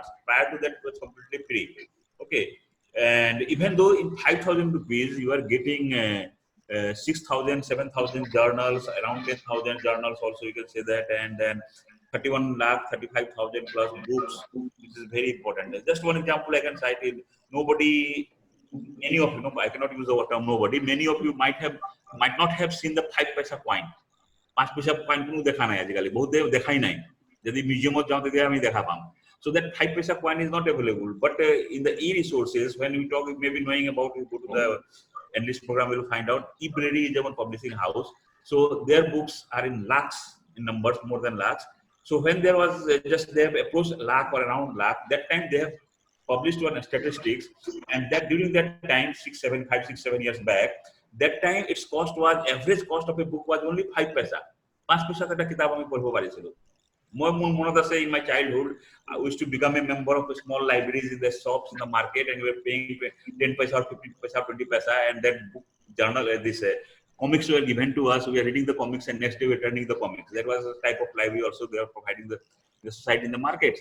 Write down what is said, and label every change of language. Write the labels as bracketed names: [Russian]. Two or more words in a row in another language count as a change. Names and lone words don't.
[English] Prior to that, it was completely free. Okay, and even though in 5,000 rupees you are getting 6,000, 7,000 journals, around 10,000 journals also, you can say that, and then 31 lakh, 35,000 plus books, which is very important. Just one example I can cite is nobody. Many of you, I cannot use the term nobody. Many of you might not have seen the 5 paisa coin. 5 paisa coin [Assamese] কোনো দেখা নাই আজিকালি, বহুত দেখাই নাই। যদি মিউজিয়ামত যাও তেতিয়া আমি দেখা পাম। [English] So that 5 paisa coin is not available. But in the e-resources, when we talk, maybe knowing about, you go to the enlist program, we will find out e-library is a publishing house. So their books are in lakhs, in numbers, more than lakhs. So when there was just they have approached lakh or around lakh, that time they have published one statistics, and that during that time, 5, 6, 7 years back, that time its cost was, average cost of a book was only 5 paisa. [Assamese] 5 paisa একটা কিতাব আমি পঢ়িব পাৰিছিল। মই মনত আছে, [English] in my childhood, I used to become a member of small libraries in the shops in the market, and we were paying 10 paisa or 15 paisa, 20 paisa, and that book journal, this comics were given to us. We are reading the comics, and next day we are turning the comics. That was a type of library also they are providing the society in the markets.